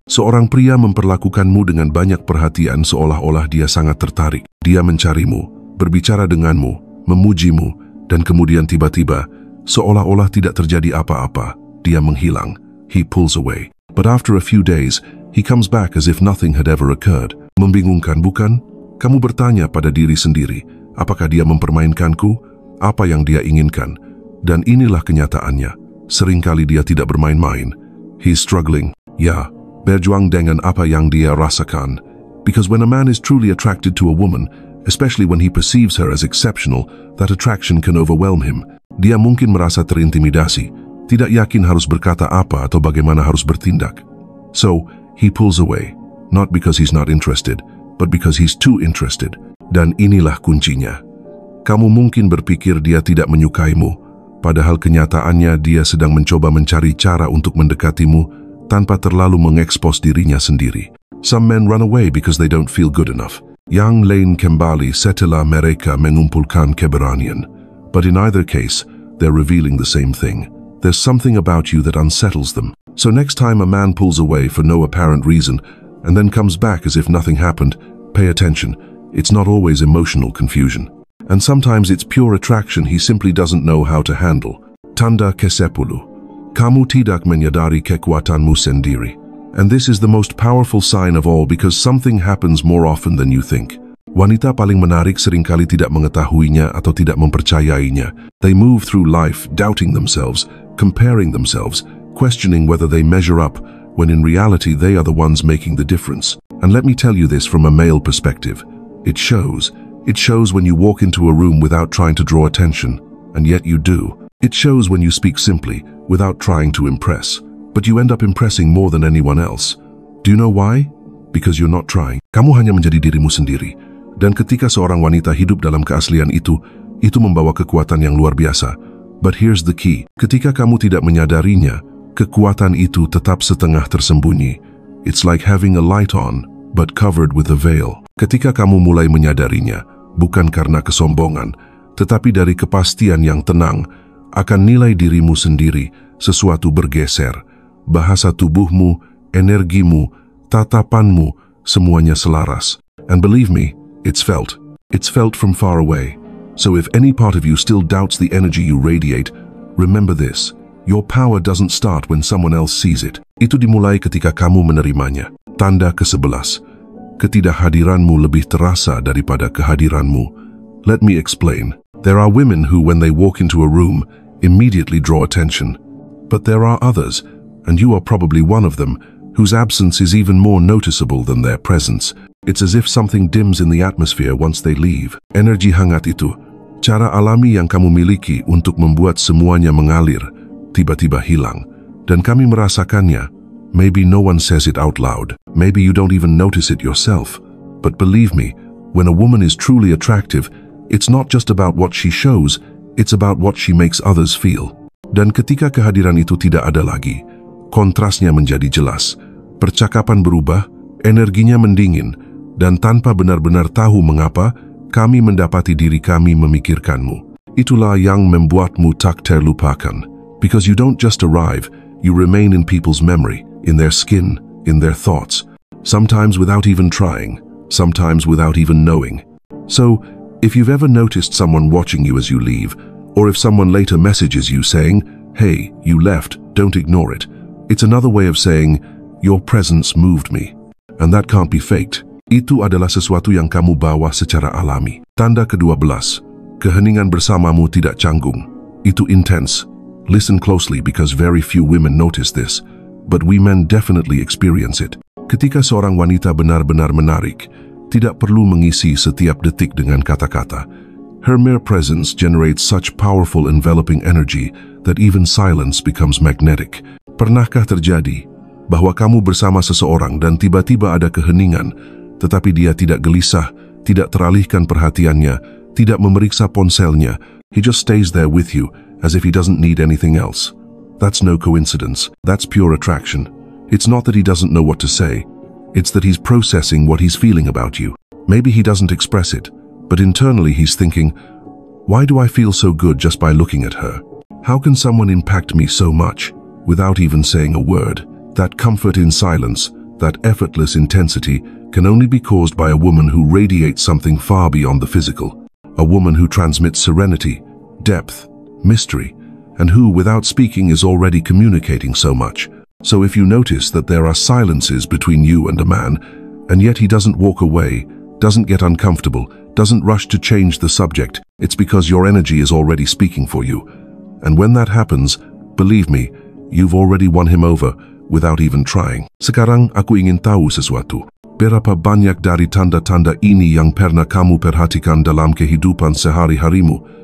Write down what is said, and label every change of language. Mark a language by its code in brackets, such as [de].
[id] Seorang pria memperlakukanmu dengan banyak perhatian seolah-olah dia sangat tertarik. Dia mencarimu, berbicara denganmu, memujimu, dan kemudian tiba-tiba, seolah-olah tidak terjadi apa-apa, dia menghilang. [en] He pulls away. But after a few days, he comes back as if nothing had ever occurred. [id] Membingungkan, bukan? Kamu bertanya pada diri sendiri, apakah dia mempermainkanku? Apa yang dia inginkan? Dan inilah kenyataannya. Seringkali dia tidak bermain-main. [en] He's struggling. [id] Ya, berjuang dengan apa yang dia rasakan. [en] Because when a man is truly attracted to a woman, especially when he perceives her as exceptional, that attraction can overwhelm him. [id] Dia mungkin merasa terintimidasi, tidak yakin harus berkata apa atau bagaimana harus bertindak. [en] So, he pulls away, not because he's not interested, but because he's too interested. [id] Dan inilah kuncinya. Kamu mungkin berpikir dia tidak menyukaimu, padahal kenyataannya dia sedang mencoba mencari cara untuk mendekatimu tanpa terlalu mengekspos dirinya sendiri. [en] Some men run away because they don't feel good enough. [id] Yang lain kembali setelah mereka mengumpulkan keberanian. [en] But in either case, they're revealing the same thing. There's something about you that unsettles them. So next time a man pulls away for no apparent reason and then comes back as if nothing happened, pay attention. It's not always emotional confusion. And sometimes it's pure attraction he simply doesn't know how to handle. [id] Tanda ke-10. Kamu tidak menyadari kekuatanmu sendiri. [en] And this is the most powerful sign of all because something happens more often than you think. [id] Wanita paling menarik seringkali tidak mengetahuinya atau tidak mempercayainya. [en] They move through life doubting themselves, comparing themselves, questioning whether they measure up, when in reality they are the ones making the difference. And let me tell you this from a male perspective. It shows. It shows when you walk into a room without trying to draw attention, and yet you do. It shows when you speak simply, without trying to impress. But you end up impressing more than anyone else. Do you know why? Because you're not trying. [id] Kamu hanya menjadi dirimu sendiri. Dan ketika seorang wanita hidup dalam keaslian itu membawa kekuatan yang luar biasa. [en] But here's the key. [id] Ketika kamu tidak menyadarinya, kekuatan itu tetap setengah tersembunyi. [en] It's like having a light on, but covered with a veil. [id] Ketika kamu mulai menyadarinya, bukan karena kesombongan, tetapi dari kepastian yang tenang, akan nilai dirimu sendiri, sesuatu bergeser. Bahasa tubuhmu, energimu, tatapanmu, semuanya selaras. [en] And believe me, it's felt. It's felt from far away. So if any part of you still doubts the energy you radiate, remember this. Your power doesn't start when someone else sees it. [id] Itu dimulai ketika kamu menerimanya. Tanda ke-11. Ketidakhadiranmu lebih terasa daripada kehadiranmu. [en] Let me explain. There are women who, when they walk into a room, immediately draw attention. But there are others, and you are probably one of them, whose absence is even more noticeable than their presence. It's as if something dims in the atmosphere once they leave. [id] Energi hangat itu, Cara alami yang kamu miliki untuk membuat semuanya mengalir, tiba-tiba hilang. Dan kami merasakannya. [en] Maybe no one says it out loud. Maybe you don't even notice it yourself. But believe me, when a woman is truly attractive, it's not just about what she shows, it's about what she makes others feel. [id] Dan ketika kehadiran itu tidak ada lagi, kontrasnya menjadi jelas. Percakapan berubah, energinya mendingin, dan tanpa benar-benar tahu mengapa, kami mendapati diri kami memikirkanmu. Itulah yang membuatmu tak terlupakan. [en] Because you don't just arrive, you remain in people's memory, in their skin, in their thoughts. Sometimes without even trying, sometimes without even knowing. So, if you've ever noticed someone watching you as you leave, or if someone later messages you saying, "Hey, you left, don't ignore it," it's another way of saying, "Your presence moved me." And that can't be faked. [id] Itu adalah sesuatu yang kamu bawa secara alami. Tanda ke-12, keheningan bersamamu tidak canggung. Itu intense. [en] Listen closely because very few women notice this, but we men definitely experience it. [id] Ketika seorang wanita benar-benar menarik, tidak perlu mengisi setiap detik dengan kata-kata. [en] Her mere presence generates such powerful enveloping energy that even silence becomes magnetic. [id] Pernahkah terjadi bahwa kamu bersama seseorang dan tiba-tiba ada keheningan, tetapi dia tidak gelisah, tidak teralihkan perhatiannya, tidak memeriksa ponselnya. [en] He just stays there with you, as if he doesn't need anything else. That's no coincidence. That's pure attraction. It's not that he doesn't know what to say. It's that he's processing what he's feeling about you. Maybe he doesn't express it, but internally he's thinking, why do I feel so good just by looking at her? How can someone impact me so much without even saying a word? That comfort in silence, that effortless intensity, can only be caused by a woman who radiates something far beyond the physical. A woman who transmits serenity, depth, mystery, and who, without speaking, is already communicating so much. So if you notice that there are silences between you and a man, and yet he doesn't walk away, doesn't get uncomfortable, doesn't rush to change the subject, it's because your energy is already speaking for you. And when that happens, believe me, you've already won him over without even trying. [id] Sekarang aku ingin tahu sesuatu. Berapa banyak dari tanda-tanda ini yang pernah kamu perhatikan dalam kehidupan sehari-harimu?